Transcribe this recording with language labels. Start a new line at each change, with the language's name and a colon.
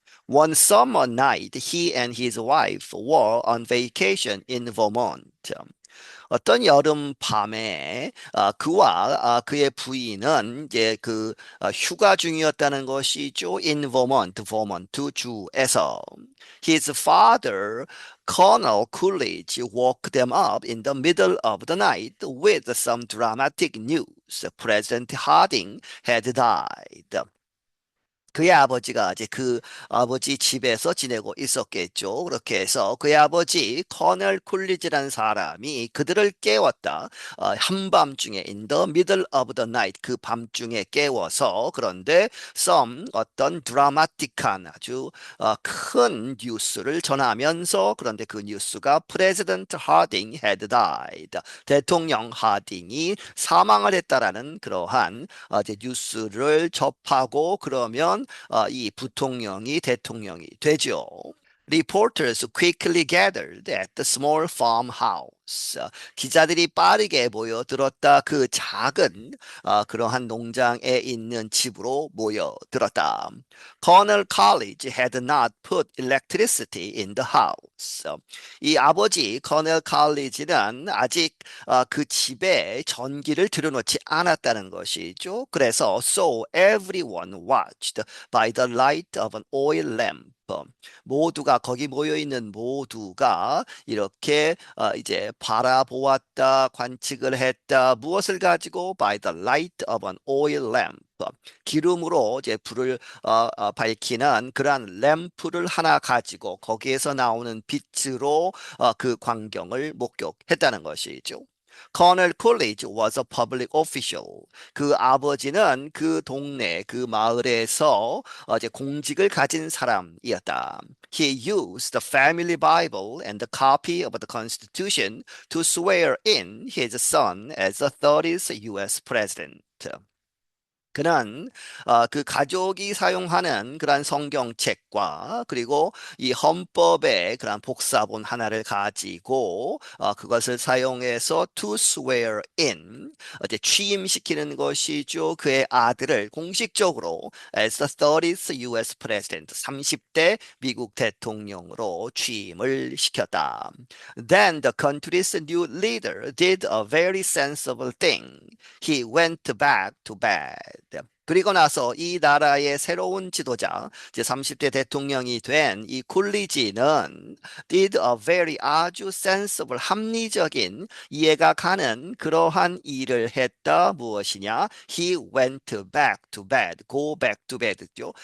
English: One summer night, he and his wife were on vacation in Vermont.
Korean: 어떤 여름 밤에 그와 그의 부인은 이제 그 휴가 중이었다는 것이죠.
English: In Vermont,
Korean: 버몬트 주에서.
English: His father Colonel Coolidge woke them up in the middle of the night with some dramatic news. President Harding had died.
Korean: 그의 아버지가 이제 그 아버지 집에서 지내고 있었겠죠. 그렇게 해서 그의 아버지 커널 쿨리지라는 사람이 그들을 깨웠다. 한밤중에
English: in the middle of the night
Korean: 그 밤중에 깨워서 그런데
English: some
Korean: 어떤 드라마틱한 아주 큰 뉴스를 전하면서 그런데 그 뉴스가
English: President Harding had died.
Korean: 대통령 하딩이 사망을 했다라는 그러한 이제 뉴스를 접하고 그러면 이 부통령이 대통령이 되죠.
English: Reporters quickly gathered at the small farmhouse.
Korean: 기자들이 빠르게 모여들었다. 그 작은 그러한 농장에 있는 집으로 모여들었다.
English: Cornell College had not put electricity in the house.
Korean: 이 아버지 커넬 칼리지는 아직 그 집에 전기를 들여놓지 않았다는 것이죠. 그래서
English: so everyone watched by the light of an oil lamp.
Korean: 모두가 거기 모여 있는 모두가 이렇게 이제 바라보았다, 관측을 했다. 무엇을 가지고?
English: By the light of an oil lamp.
Korean: 기름으로 이제 불을 밝히는 그러한 램프를 하나 가지고 거기에서 나오는 빛으로 그 광경을 목격했다는 것이죠.
English: Colonel Coolidge was a public official.
Korean: 그 아버지는 그 동네, 그 마을에서 이제 공직을 가진 사람이었다.
English: He used the family Bible and the copy of the Constitution to swear in his son as the 30th U.S. president.
Korean: 그는 그 가족이 사용하는 그러한 성경책과 그리고 이 헌법의 그러한 복사본 하나를 가지고 그것을 사용해서
English: to swear in
Korean: 이제 취임시키는 것이죠. 그의 아들을 공식적으로
English: as the 30th U.S. President
Korean: 30대 미국 대통령으로 취임을 시켰다.
English: Then the country's new leader did a very sensible thing. He went back to bed.
Korean: 그리고 나서 이 나라의 새로운 지도자, 이제 30대 대통령이 된 이 쿨리지는
English: did a very
Korean: 아주
English: sensible
Korean: 합리적인 이해가 가는 그러한 일을 했다. 무엇이냐?
English: He went back to bed. Go back to bed죠.